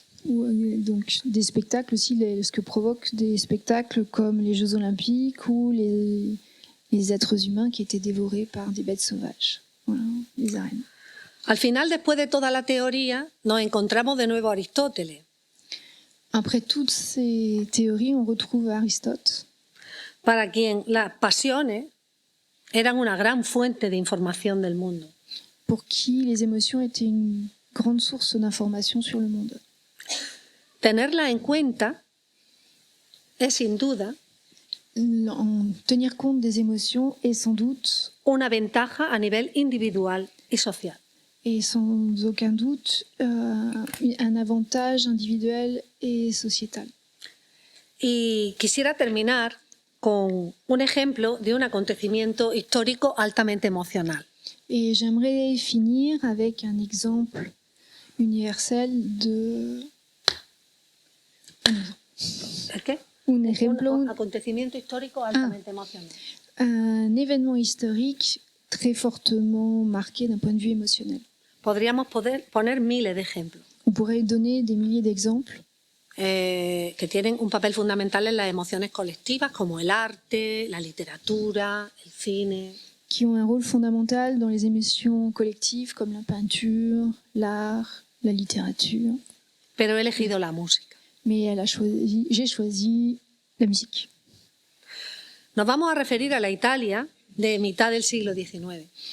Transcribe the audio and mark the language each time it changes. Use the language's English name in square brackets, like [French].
[French] Donc des spectacles aussi, ce que provoquent des spectacles comme les Jeux Olympiques ou les êtres humains qui étaient dévorés par des bêtes sauvages. Voilà, les arènes. [Spanish] Al final, después de toda la teoría, nos encontramos de nuevo a Aristóteles, [French] Après toutes ces théories, on retrouve Aristote, [Spanish] para quien las pasiones eran una gran fuente de información del mundo. [French] pour qui les émotions étaient une grande source d'information sur le monde. [Spanish] Tenerlas en cuenta es sin duda [French] Tenir compte des émotions est sans doute, [Spanish] una ventaja a nivel individual y social. [French] et sans aucun doute, un avantage individuel et sociétal. [Spanish] Y quisiera terminar con un ejemplo de un acontecimiento histórico altamente emocional. [French] Et j'aimerais finir avec un exemple universel de... [Spanish] ¿El qué? Un ejemplo, Un acontecimiento histórico altamente emocional. [French] un événement historique très fortement marqué d'un point de vue émotionnel. [Spanish] Podríamos poner miles de ejemplos [French] On pourrait donner des milliers d'exemples [Spanish] que tienen un papel fundamental en las emociones colectivas, como el arte, la literatura, el cine. [French] qui ont un rôle fondamental dans les émotions collectives comme la peinture, l'art, la littérature. [Spanish] Pero he elegido la música. [French] Mais j'ai choisi la musique. [Spanish] Nos vamos a referir a la Italia de mitad del siglo XIX.